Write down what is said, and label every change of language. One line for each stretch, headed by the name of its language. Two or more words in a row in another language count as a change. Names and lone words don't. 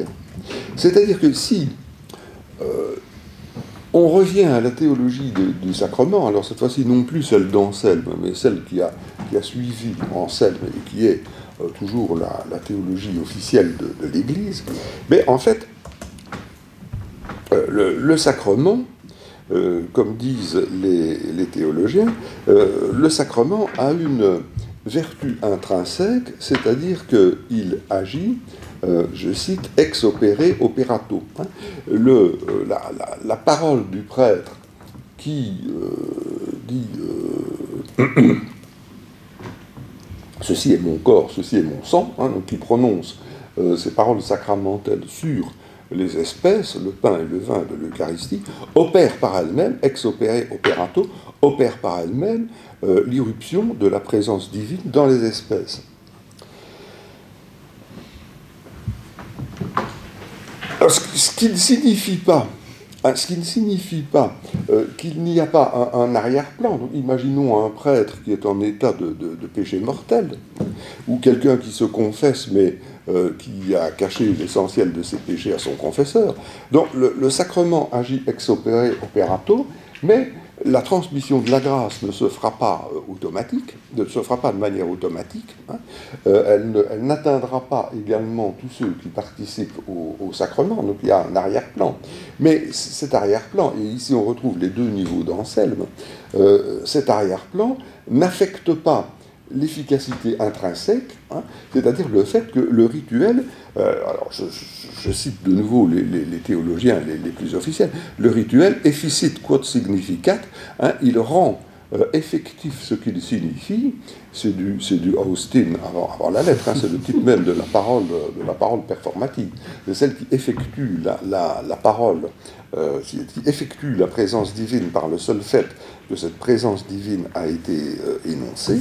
French: C'est-à-dire que si on revient à la théologie du sacrement, alors cette fois-ci non plus celle d'Anselme, mais celle qui a suivi Anselme et qui est toujours la théologie officielle de l'Église, mais en fait, le sacrement, comme disent les théologiens, le sacrement a une vertu intrinsèque, c'est-à-dire qu'il agit, je cite,
Latin: ex opere operato.
French: La parole du prêtre qui dit ceci est mon corps, ceci est mon sang, donc qui prononce ces paroles sacramentelles sur les espèces, le pain et le vin de l'Eucharistie, opère par elle-même,
Latin: ex opere operato,
French: opère par elle-même l'irruption de la présence divine dans les espèces. Alors, ce qui ne signifie pas qu'il n'y a pas un arrière-plan. Donc, imaginons un prêtre qui est en état de péché mortel, ou quelqu'un qui se confesse, mais qui a caché l'essentiel de ses péchés à son confesseur. Donc, le sacrement agit
Latin: ex opere operato,
French: mais la transmission de la grâce ne se fera pas automatique, ne se fera pas de manière automatique. Elle n'atteindra pas également tous ceux qui participent au sacrement, donc il y a un arrière-plan. Mais cet arrière-plan, et ici on retrouve les deux niveaux d'Anselme, cet arrière-plan n'affecte pas l'efficacité intrinsèque, c'est-à-dire le fait que le rituel, alors je cite de nouveau les théologiens les plus officiels, le rituel
Latin: efficit quod significat,
French: il rend effectif ce qu'il signifie, c'est du Austin avant la lettre, c'est le type même de la parole performative, c'est celle qui effectue la parole, qui effectue la présence divine par le seul fait que cette présence divine a été énoncée.